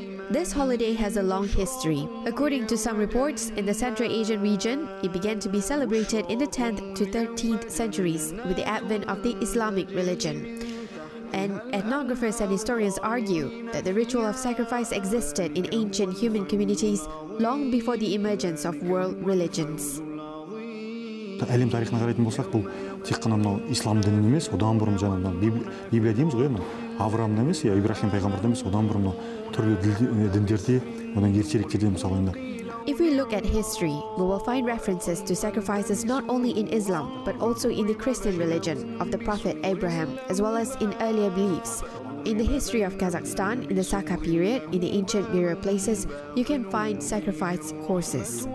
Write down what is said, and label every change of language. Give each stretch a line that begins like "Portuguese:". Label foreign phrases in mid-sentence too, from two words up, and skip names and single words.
English: This holiday has a long history. According to some reports, in the Central Asian region, it began to be celebrated in the 10th to 13th centuries with the advent of the Islamic religion. And ethnographers and historians argue that the ritual of sacrifice existed in ancient human communities long before the emergence of world religions.
Kazakh: Әлем тарихына қарайтын болсақ, бұл тек қана мынау ислам дінін емес, одан бұрын жаңа Библия дейміз ғой, Авраамда емес, я Ибрахим пайғамбарда емес, одан бұрын түрлі діндерде, одан ертеректерде мысалы енді.
English: If we look at history, we will find references to sacrifices not only in Islam, but also in the Christian religion of the Prophet Abraham, as well as in earlier beliefs. In the history of Kazakhstan, in the Saka period, in the ancient burial places, you can find sacrifice horses.